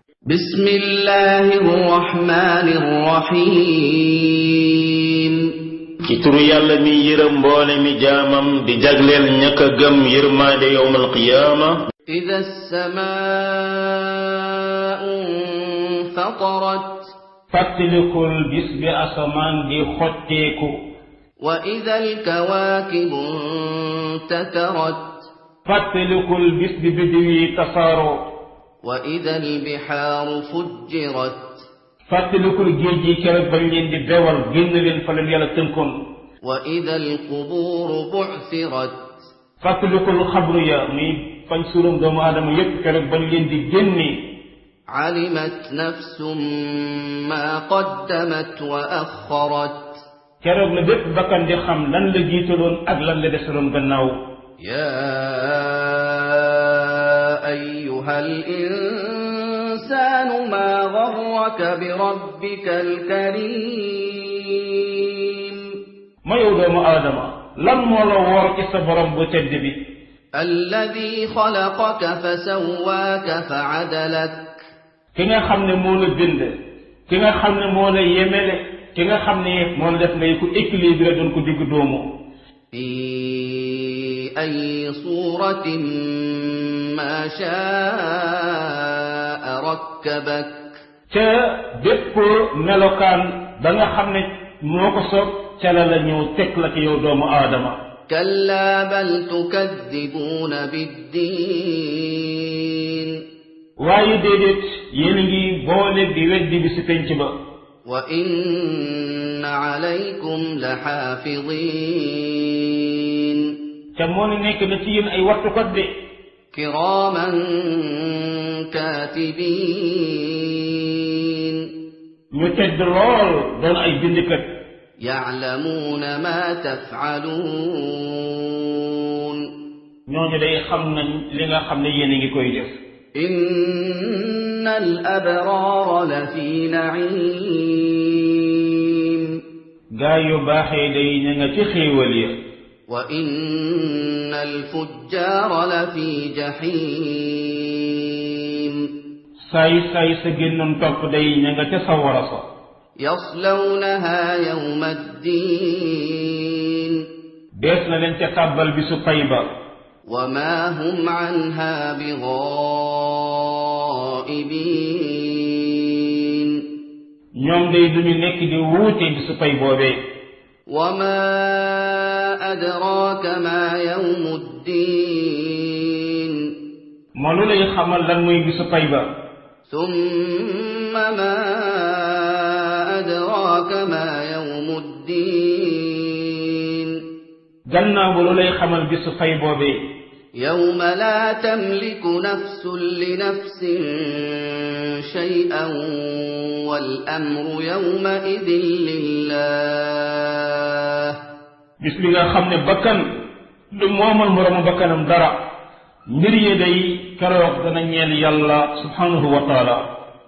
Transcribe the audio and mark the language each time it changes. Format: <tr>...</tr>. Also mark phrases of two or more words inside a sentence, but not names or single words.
<ar>بسم الله الرحمن الرحيم</ar> <wo>ci turu yàlla mi yërëm mboole mi jaamam di jagleel ña ka gëm yërmaande</wo> <ar>يوم القيامة إذا السماء انفطرت</ar> <wo>fàttalikul bis bi asamaan di xotteeku</wo> <ar>وإذا الكواكب انتثرت</ar> <wo>fàttalikul bis bi biddiw yi tasaaroo</wo> <ar>وإذا البحار فجرت</ar> <wo>fàttalikul géej gi keroog bañ leen di bewal génn leen fa leen yàlla tënkoon</wo> <ar>وإذا القبور بعثرت</ar> <wo>fàttalikul xabru ya muy fañ suuram doomu aadama yépp keroog bañ leen di génne</wo> <ar>علمت نفس ما قدمت وأخرت</ar> <wo>keroog la bépp bakkan di xam lan la jiitaloon ak lan la desaloon gannaaw</wo> <ar>يا أيها الإنسان ما غرك بربك الكريم</ar> <wo>ma yow doomu aadama lan moo la woor ci sa borom bu tedd bi</wo> <ar>الذي خلقك فسواك فعدلك</ar> <wo>ki nga xam ne moo la bind ki nga xam ne moo la yemele ki nga xam ne moo la def ngay ku équilibré doon ko digg doomu</wo> <ar>في أي صورة ما شاء ركبك</ar> <wo>ca bépp melokaan ba nga xam ne moo ko soob ca la la ñëw teg la ci yow doomu aadama</wo> <ar>كلا بل تكذبون بالدين</ar> <wo>waaye déedéet yéen a ngi boole di weddi bi si penc ba</wo> <ar>وإن عليكم لحافظين</ar> <wo>ca moo ne nekk na ci yéen ay wattukat de</wo> <ar>كراما كاتبين</ar> <wo>ñu tedd lool doon ay bindkat</wo> <ar>يعلمون ما تفعلون</ar> <wo>ñooñu day xam nañ li nga xam ne yéen a ngi koy def</wo> <ar>إن الأبرار لفي نعيم</ar> <wo>gaa yu baaxee day ña nga ci xéewal ya</wo> <ar>وإن الفجار لفي جحيم</ar> <wo>saay saay sa génnoon topp day ña nga ca sawara sa</wo> <ar>يصلونها يوم الدين</ar> <wo>dees na leen ca tàbbal bi su pay ba</wo> <ar>وما هم عنها بغائبين</ar> <wo>ñoom day duñu nekk di wuute bi su pay boobee</wo> <ar>وما أدراك ما يوم الدين</ar> <wo>ma lu lay xamal lan muy bi su pay ba</wo> <ar>ثم ما أدراك ما يوم الدين</ar> <wo>gannaaw ba lu lay xamal bi su pay boobee</wo> <ar>يوم لا تملك نفس لنفس شيئا والأمر يومئذ لله</ar> <wo>bis bi nga xam ne bakkan du moomal moroomu bakkanam dara mbir yi day keroog dana ñeel yàlla</wo> <ar>سبحانه وتعالى</ar>